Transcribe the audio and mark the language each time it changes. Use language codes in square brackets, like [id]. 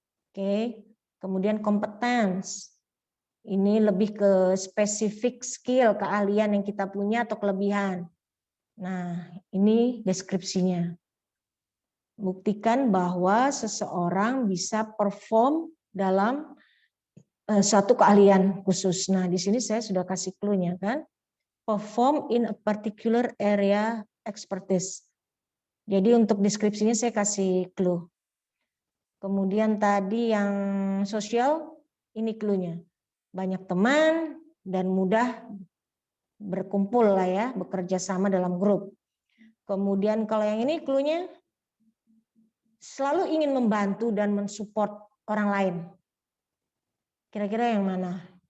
[id] Oke, kemudian competence, ini lebih ke spesifik skill, keahlian yang kita punya atau kelebihan. Nah, ini deskripsinya. Buktikan bahwa seseorang bisa perform dalam suatu keahlian khusus. Nah, di sini saya sudah kasih clue-nya kan. [en] Perform in a particular area expertise. [id] Jadi untuk deskripsinya saya kasih clue. Kemudian tadi yang sosial, ini clue-nya. Banyak teman dan mudah berkumpul lah ya, bekerja sama dalam grup. Kemudian kalau yang ini clue-nya, selalu ingin membantu dan mensupport orang lain. Kira-kira yang mana?